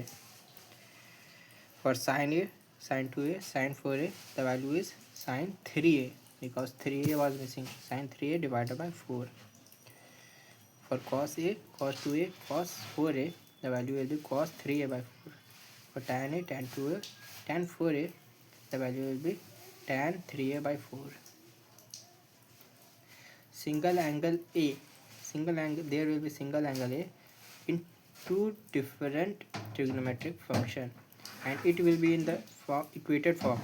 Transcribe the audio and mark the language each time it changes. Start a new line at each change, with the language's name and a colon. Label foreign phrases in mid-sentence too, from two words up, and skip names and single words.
English: For sin a, sin 2a, sin 4a, the value is sin 3a, because 3a was missing. Sin 3a divided by 4. For cos a, cos 2a, cos 4a, the value will be cos 3a by 4. For tan a, tan 2a, tan 4a, the value will be tan 3a by 4. Single angle a, there will be single angle a in two different trigonometric function, and it will be in the equated form.